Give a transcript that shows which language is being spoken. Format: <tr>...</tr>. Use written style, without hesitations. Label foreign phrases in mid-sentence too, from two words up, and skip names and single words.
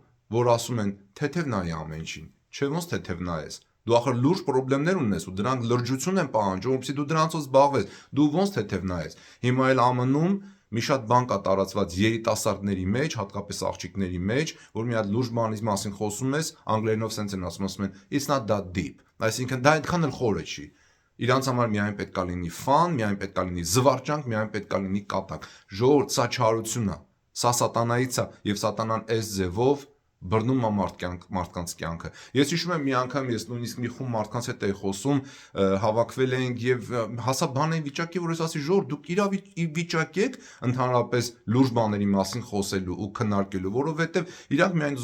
<hy>որ ասում են թեթև նայի ամեն ինչին։ Չէ, ոնց թեթև նայես։ Դու ախր լուրջ պրոբլեմներ ունես ու դրանք լրջություն են պահանջում, որպեսզի դու դրանցով զբաղվես։ Դու ոնց թեթև նայես։ Հիմա էլ ԱՄՆ-ում մի շատ բան կա տարածված երիտասարդների մեջ, հատկապես աղջիկների մեջ, որ մի հատ լուրջ բանի մասին խոսում ես, անգլերենով սենց են ասում են</hy> <en>it's not that deep,</en> <hy>այսինքն դա այդքան էլ խորը չի։ Իրանց համար միայն պետք է լինի ֆան, միայն պետք է լինի զվարճանք, միայն պետք է լինի կատակ։ Ժողովուրդ, սա չարություն է, սա սատանայից է, և սատանան այս ձևով բռնում է մարդկանց կյանքը։ Ես հիշում եմ մի անգամ ես նույնիսկ մի խումբ մարդկանց հետ էի խոսում, հավաքվել էինք եւ հասա բան էի վիճակի, որ ես ասի ժողովուրդ, դուք վիճակի եք ընդհանրապես լուրջ բաների մասին խոսելու ու քննարկելու, որովհետեւ իրանք միայն</hy>